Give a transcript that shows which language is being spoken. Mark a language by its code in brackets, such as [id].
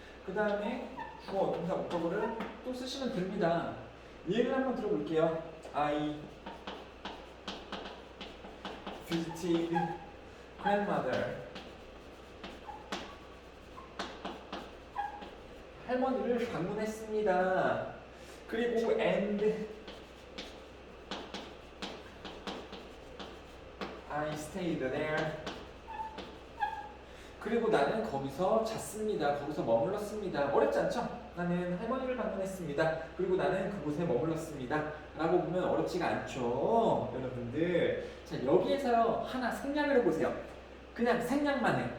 [ko] 그 다음에 주어, 동사, 목적어를 또 쓰시면 됩니다. 예를 한번 들어볼게요. [en] I visited grandmother. [ko] 할머니를 방문했습니다. 그리고 [en] and I stayed there. [ko] 그리고 나는 거기서 잤습니다. 거기서 머물렀습니다. 어렵지 않죠? 나는 할머니를 방문했습니다. 그리고 나는 그곳에 머물렀습니다. 라고 보면 어렵지가 않죠. 여러분들. 자, 여기에서 하나 생략을 해보세요. 그냥 생략만 해.